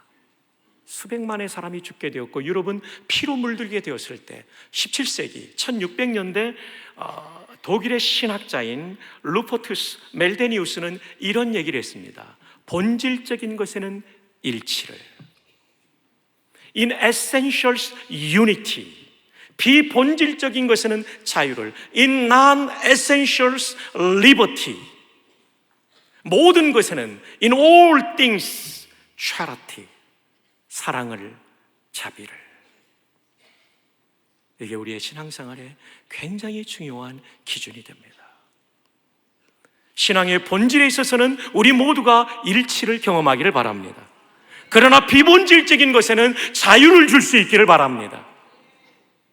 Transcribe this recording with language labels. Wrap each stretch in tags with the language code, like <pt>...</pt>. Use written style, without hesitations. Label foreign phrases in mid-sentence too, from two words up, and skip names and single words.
<ko>수백만의 사람이 죽게 되었고 유럽은 피로 물들게 되었을 때 17세기 1600년대 독일의 신학자인 루퍼투스 멜데니우스는 이런 얘기를 했습니다. 본질적인 것에는 일치를,</ko> <en>In essentials unity,</en> <ko>비본질적인 것에는 자유를,</ko> <en>In non-essentials liberty,</en> <ko>모든 것에는</ko> <en>In all things charity,</en> <ko>사랑을, 자비를. 이게 우리의 신앙생활에 굉장히 중요한 기준이 됩니다. 신앙의 본질에 있어서는 우리 모두가 일치를 경험하기를 바랍니다. 그러나 비본질적인 것에는 자유를 줄 수 있기를 바랍니다.</ko>